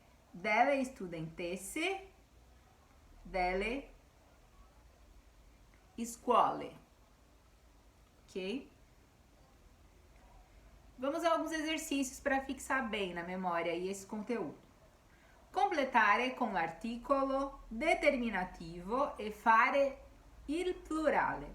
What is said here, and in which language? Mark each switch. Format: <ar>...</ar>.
<it>Delle studentesse, delle scuole. Ok?</it> <pt>Vamos a alguns exercícios para fixar bem na memória aí esse conteúdo.</pt> <it>Completare com l'articolo determinativo e fare il plurale.</it>